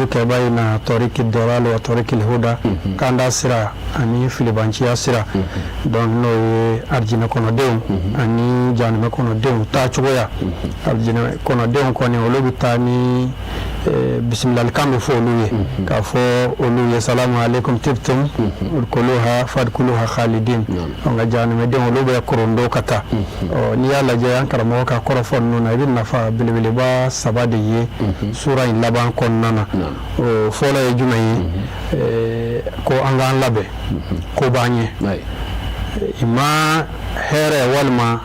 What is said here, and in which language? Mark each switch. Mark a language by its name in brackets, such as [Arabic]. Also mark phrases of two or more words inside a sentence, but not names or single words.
[Bambara] kɛ [Arabic] بين طريق الضلال وطريق الهدى [Bambara] kanda sira ani filibanciya sira donc n'o ye arijinɛ kɔnɔdenw ani jahanɛmɛ kɔnɔdenw taa cogoya arijinɛ kɔnɔdenw kɔni olu bɛ taa ni bisimilalikan bɛ fɔ olu ye k'a fɔ olu ye [Arabic] سلام عليكم طبتم ادخلوها فادخلوها خالدين [Bambara] nka jahanɛmɛdenw olu bɛ korondo ka taa n'i y'a lajɛ an karamɔgɔ ka kɔrɔfɔ ninnu na i bɛ nafa belebeleba saba de ye sura in laban kɔnɔna na o fɔlɔ ye jumɛn ye ko an k'an labɛn ko b'an ye i ma hɛrɛ walima